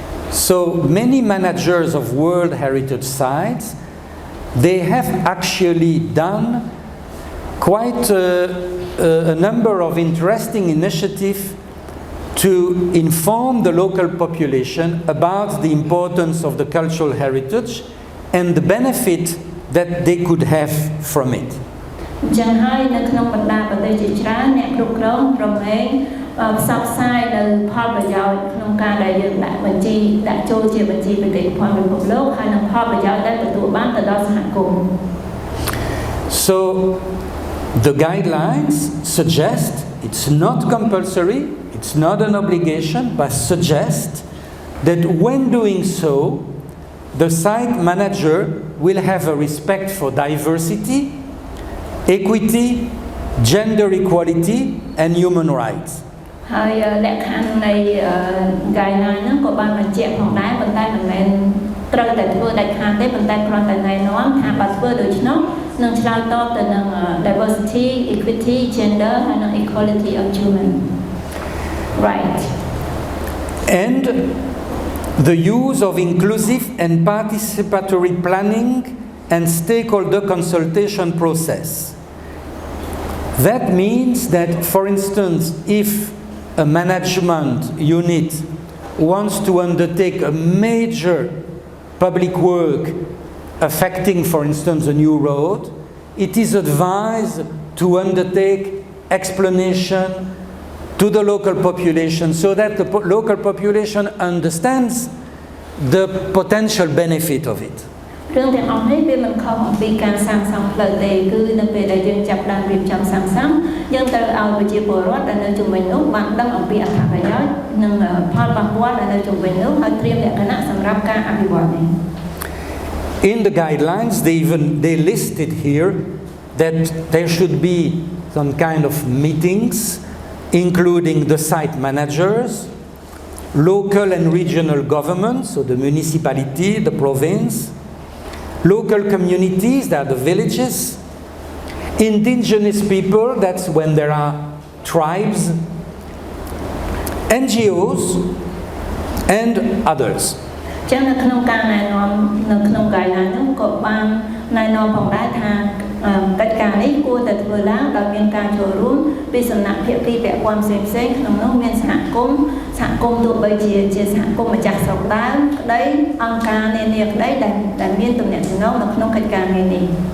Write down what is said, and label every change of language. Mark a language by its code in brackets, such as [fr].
[en] So many managers of World Heritage Sites, they have actually done quite a number of interesting initiatives to inform the local population about the importance of the cultural heritage and the benefit that they could have from it. [km] ចឹងហើយនៅក្នុងបណ្ដាប្រទេសជាច្រើនអ្នកគ្រប់គ្រងក្រុមឯងផ្សព្វផ្សាយនៅផលប្រយោជន៍ក្នុងការដែលយើងដាក់ចូលជាបញ្ជីបេតិកភណ្ឌពិភពលោកហើយនឹងផលប្រយោជន៍ដែលទទួលបានទៅដល់សហគមន៍ [en] So the guidelines suggest, it's not compulsory, it's not an obligation, but suggest that when doing so, the site manager will have a respect for diversity, equity, gender equality, and human rights. [km] ហើយលក្ខខណ្ឌនៃ guideline ហ្នឹងក៏បានបញ្ជាក់ផងដែរប៉ុន្តែមិនមែនត្រូវតែធ្វើដាច់ខាតទេប៉ុន្តែគ្រាន់តែណែនាំថាបើធ្វើដូច្នោះនឹងឆ្លើយតបទៅនឹង [en] diversity, equity, gender [km] ហើយនឹង [en] equality of human right. And the use of inclusive and participatory planning and stakeholder consultation process. That means that, for instance, if a management unit wants to undertake a major public work affecting, for instance, a new road, it is advised to undertake explanation to the local population so that the local population understands the potential benefit of it. [km] រឿងទាំងអស់នេះវាមិនខុសអំពីការសាងសង់ផ្លូវទេគឺនៅពេលដែលយើងចាប់ផ្ដើមរៀបចំសាងសង់យើងត្រូវឲ្យប្រជាពលរដ្ឋដែលនៅជុំវិញនោះបានដឹងអំពីអត្ថប្រយោជន៍និងផលប៉ះពាល់ដែលនៅជុំវិញនោះហើយត្រៀមលក្ខណៈសម្រាប់ការអភិវឌ្ឍនេះ [en] In the guidelines, they listed here that there should be some kind of meetings, including the site managers, local and regional governments, so the municipality, the province, local communities, that are the villages, indigenous people, that's when there are tribes, NGOs, and others. [km] ចឹងនៅក្នុងការណែនាំនៅក្នុង guideline នោះក៏បានណែនាំផងដែរថាកិច្ចការនេះគួរតែធ្វើឡើងដោយមានការចូលរួមពីសំណាក់ភាគីពាក់ព័ន្ធផ្សេងៗក្នុងនោះមានសហគមន៍ទោះបីជាសហគមន៍ម្ចាស់ស្រុកដែរក្តីអង្គការនានាក្តីដែលមានទំនាក់ទំនងនៅក្នុងកិច្ចការងារនេះ